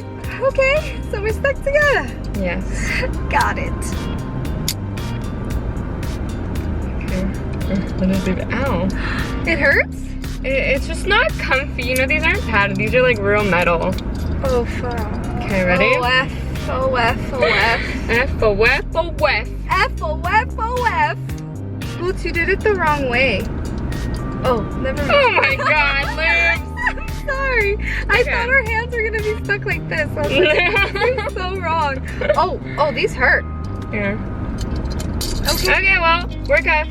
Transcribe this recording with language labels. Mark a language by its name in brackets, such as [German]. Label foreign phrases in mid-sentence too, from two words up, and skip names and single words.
[English] Okay, so we're stuck together. Yes. Got it. Okay. Let us leave it. Ow. It hurts? It's just not comfy. You know, these aren't padded. These are like real metal. Oh, fuck. Okay, ready? O-F, O-F, O-F. F O F O F. F, O-F, O-F. Boots, you did it the wrong way. Oh, never mind. Oh my god, Liz. I'm sorry. I thought our hands were gonna be stuck like this. I was like, this is so wrong. Oh, these hurt. Yeah. Okay. Okay, well, we're cuffed.